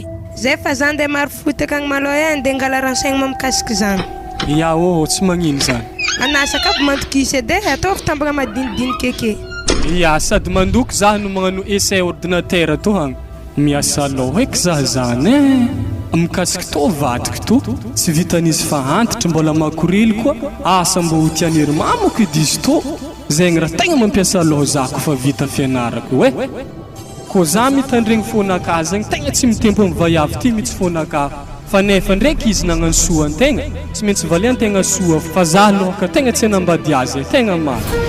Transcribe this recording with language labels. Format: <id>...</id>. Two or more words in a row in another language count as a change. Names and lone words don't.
<mg>Zay fa za ndeha maro fotaka agny malo e ndeha ngala renseignement mikasiky zany. Ya tsy magnino zany. Anasa ka mandokisy ede ataovy tambagna madinidiniky eke. Ya sady mandoky za no magnano</mg> <fr>essai ordinateur</fr> <mg>to hagny. Miasa loha eky za zany e. Mikasiky to vadiky to tsy vitan'izy fa antitra mbola makorily koa asa mbo ho tian'ery mamako edy izy to. Zegny raha tegna mampiasa loha zako fa vita fianarako e. Ko za mitandregny fônaka zegny tegna tsy mitempo amin'ny vaiavy ty mihitsy fônaka. Fa nefa ndraiky izy nagnano soa antegna tsy maintsy valy antegna soa fa za lohaka tegna tsy hanambady azy tegna maro.</mg>